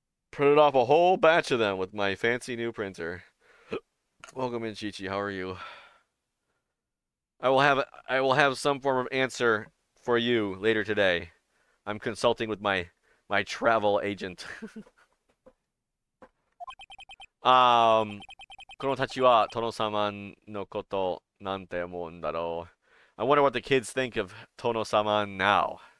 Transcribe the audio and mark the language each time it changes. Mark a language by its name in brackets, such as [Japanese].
[English] Printed off a whole batch of them with my fancy new printer. Welcome in, Chi-Chi. How are you? I will have some form of answer for you later today. I'm consulting with my travel agent. [Japanese] 子供たちは殿様のことなんて思うんだろう. [English] I wonder what the kids think of Tono-sama now.